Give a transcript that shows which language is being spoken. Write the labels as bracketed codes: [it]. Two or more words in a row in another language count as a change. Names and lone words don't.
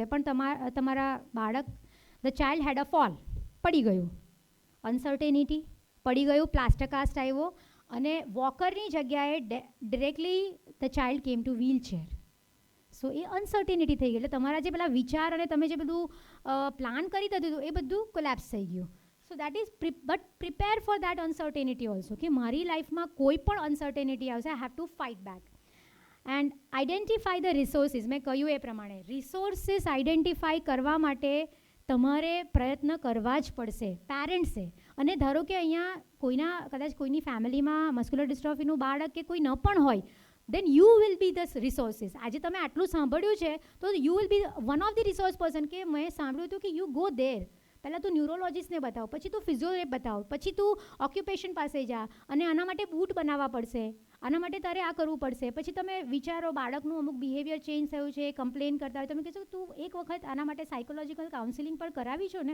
[gu] પણ તમારા બાળક, [en] the child had a fall, [gu] પડી ગયું, અનસર્ટેનિટી, પડી ગયું, પ્લાસ્ટર કાસ્ટ આવ્યો અને વોકરની જગ્યાએ [en] directly the child came to wheelchair. [gu] સો એ અનસર્ટેનિટી થઈ ગઈ. એટલે તમારા જે પેલા વિચાર અને તમે જે બધું પ્લાન કરી દીધું એ બધું કોલેપ્સ થઈ ગયું. [en] So that is, but prepare for that uncertainty also, [gu] કે મારી લાઈફમાં કોઈ પણ અનસર્ટેનિટી આવશે, [en] I have to fight back. And identify the resources. [gu] મેં કહ્યું એ પ્રમાણે રિસોર્સિસ આઈડેન્ટિફાઈ કરવા માટે તમારે પ્રયત્ન કરવા જ પડશે, પેરેન્ટ્સે. અને ધારો કે અહીંયા કદાચ કોઈની ફેમિલીમાં મસ્ક્યુલર ડિસ્ટ્રોફીનું બાળક કે કોઈ ન પણ હોય, [en] then you will be the resources. [gu] આજે તમે આટલું સાંભળ્યું છે તો [en] you will be one of the resource person. [gu] કે મેં સાંભળ્યું હતું કે [en] you go there. [gu] પહેલાં તું ન્યુરોલોજીસ્ટને બતાવ, પછી તું ફિઝિયોથેરાપિસ્ટ બતાવ, પછી તું ઓક્યુપેશન પાસે જા અને આના માટે બૂટ બનાવવા પડશે, આના માટે તારે આ કરવું પડશે. પછી તમે વિચારો બાળકનું અમુક [en] behavior change [gu] થયું છે, કમ્પ્લેન કરતા હોય, તમે કહેશો તું એક વખત આના માટે [en] psychological counselling [gu] પણ કરાવી છો ને.